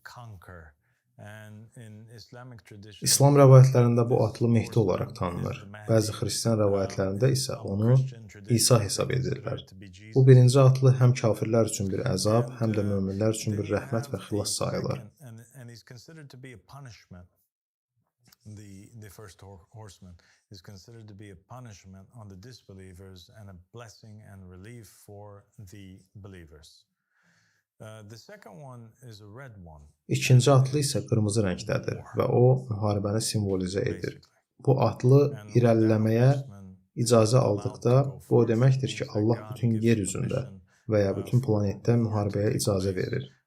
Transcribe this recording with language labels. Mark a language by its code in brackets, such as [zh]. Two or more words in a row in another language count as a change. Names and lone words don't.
[az] İslam rəvayətlərində bu atlı Mehdi olaraq tanınır. Bəzi xristian rəvayətlərində isə onu İsa hesab edirlər. Bu birinci atlı həm kafirlər üçün bir əzab, həm də möminlər üçün bir rəhmət və xilas sayılır. [en] The first horseman is considered to be a punishment on the disbelievers and a blessing and relief for the believers. [az] İkinci atlı isə qırmızı rəngdədir və o, müharibəni simvolizə edir. Bu atlı irəliləməyə icazə aldıqda, bu o deməkdir ki, Allah bütün yer üzündə və ya bütün planetdə müharibəyə icazə verir.